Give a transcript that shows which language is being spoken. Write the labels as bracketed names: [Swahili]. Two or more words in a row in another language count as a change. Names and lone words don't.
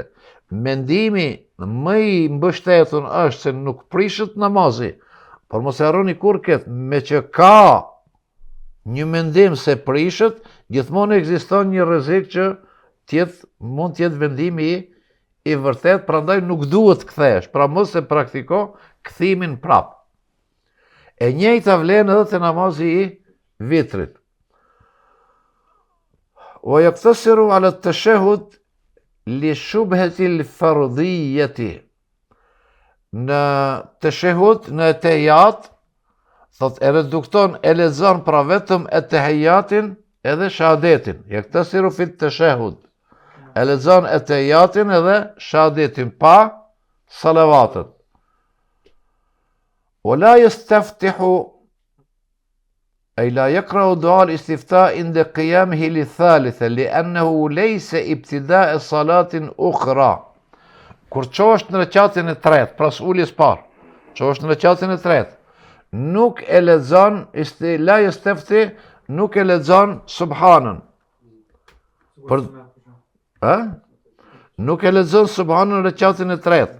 [Albanian] Mendimi më i mbështetur është se nuk prishet namazi, por mos e harroni kur këtë, me që ka një mendim se prishet, gjithmonë ekziston një rrezik që mund të jetë vendimi i vërtet, prandaj nuk duhet kthesh, pra mos e praktiko kthimin prap. E njëjta vlen edhe te namazi i vitrit. [Arabic] ويقتصر على التشهد لشبهة الفرضية. [Albanian] Në tashahhud, në tahiyat, thot e redukton, e lexon pra vetëm e tahiyatin edhe shahadetin. [Arabic] يقتصر في التشهد. [Albanian] E lexon e tahiyatin edhe shahadetin pa salavatet. [Arabic] ولا يستفتح أي لا يقرأ دعاء الاستفتاء عند قيامه للثالثة لأنه ليس ابتداء صلاة أخرى. [Albanian] Kur qosh në rekatin e tretë, pras uljes parë, qosh në rekatin e tretë, nuk e lexon [Arabic] لا يستفتح, [Albanian] nuk e lexon subhanën. Nuk e lexon subhanën në rekatin e tretë.